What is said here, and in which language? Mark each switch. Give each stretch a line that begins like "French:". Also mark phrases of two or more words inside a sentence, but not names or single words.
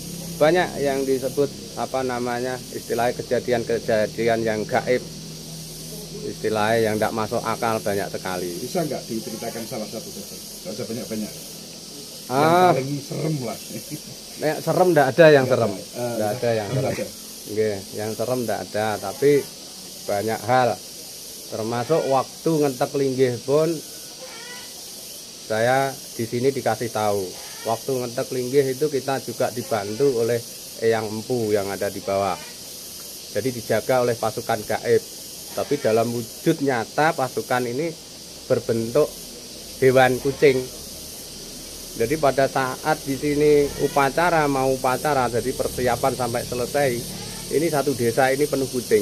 Indonesian: Banyak yang disebut istilahnya kejadian-kejadian yang gaib, istilahnya yang tidak masuk akal banyak sekali. Bisa nggak diceritakan salah satu saja? Nggak usah banyak-banyak. Yang paling serem lah. Serem tidak ada yang serem, tidak ada yang serem. Yang serem tidak ada, tapi banyak hal. Termasuk waktu ngentek linggih pun saya di sini dikasih tahu. Waktu ngentek linggih itu kita juga dibantu oleh Eyang Empu yang ada di bawah. Jadi dijaga oleh pasukan gaib. Tapi dalam wujud nyata pasukan ini berbentuk hewan kucing. Jadi pada saat di sini mau upacara, jadi persiapan sampai selesai, ini satu desa ini penuh kucing.